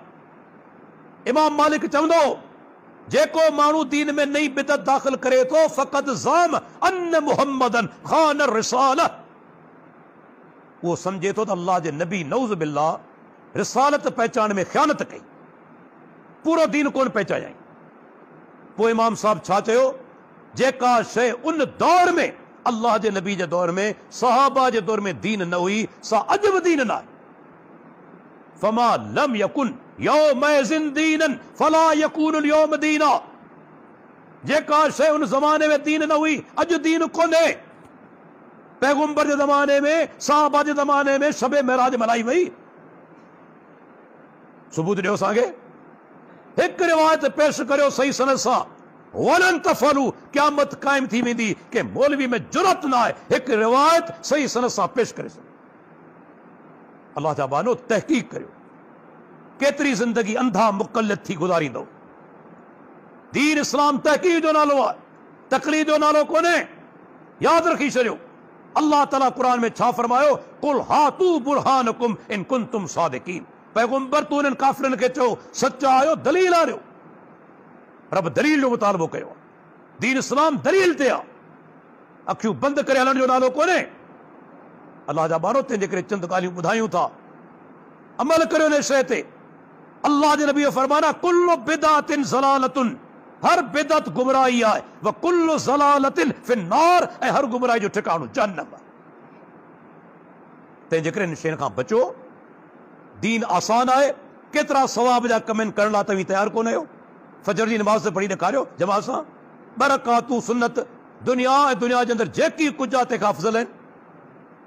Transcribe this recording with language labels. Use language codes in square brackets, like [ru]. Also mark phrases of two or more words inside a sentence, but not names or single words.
[sd] इमाम मालिक चवंदो, जेको माण्हू दीन में नई बिदत दाख़िल करे थो, [ar] فقد زعم أن محمدا خان الرسالة, [sd] उहो सम्झे थो त अल्लाह जे नबी [ar] نعوذ بالله [sd] रिसालत पहचान में ख़ियानत कई, पूरो दीन कोन पहचायाई। पोइ इमाम साहब छा चयो? जेका शइ उन दौर में, अल्लाह जे नबी जे दौर में, सहाबा जे दौर में दीन न हुई, सा अॼु बि दीन न आहे। [ar] فما لم يكن يومئذ دينا فلا يكون اليوم دينا. [sd] जेका शइ उन ज़माने में दीन न हुई, अॼु दीन कोन्हे। पैगंबर जे ज़माने में, सहाबा जे ज़माने में शब महराज मल्हाई वई। सबूत ॾियो असांखे, हिकु रिवायत पेश करियो सही सनद सां, [ar] ولن تفعلوا, [sd] क़यामत क़ाइम थी वेंदी कि मौलवी में जुरत न आहे हिकु रिवायत सही सनद सां पेश करे सघे। अल्लाह जा बानो तहक़ीक़ करियो, केतिरी ज़िंदगी अंधा मुक़ल्लिद थी गुज़ारींदो। दीन इस्लाम तहक़ीक़ जो नालो आहे, तक़लीद जो नालो कोन्हे, यादि रखी छॾियो। अल्लाह ताला क़ुरान में छा फरमायो? [ar] قل هاتوا برهانكم إن كنتم صادقين. [sd] पैगंबर तू उन्हनि काफ़िरनि खे चओ, सचा आहियो, दलील आणियो। रब दलील जो मुतालबो कयो। दीन इस्लाम दलील ते आहे, अखियूं बंदि करे हलण जो नालो कोन्हे। अल्लाह जा बारो, तंहिंजे करे चंद ॻाल्हियूं ॿुधायूं था, अमल करियो हिन शइ ते। अल्लाह जे नबी फरमाना, [ar] كل بدعة ضلالة, [sd] हर बिदअत गुमराही आहे, [ar] وكل ضلالة في النار, [sd] ऐं हर गुमराही जो ठिकाणो जहन्नम आहे। तंहिंजे करे हिन शयुनि खां बचो। दीन आसान आहे, केतिरा सवाब जा कम आहिनि, करण लाइ तव्हीं तयारु कोन आहियो। फजर जी नमाज़ पढ़ी ॾेखारियो जमात सां, 2 रकातूं सुन्नत, दुनिया ऐं दुनिया जे अंदरि जेकी कुझु आहे तंहिंखां अफ़ज़ल आहिनि।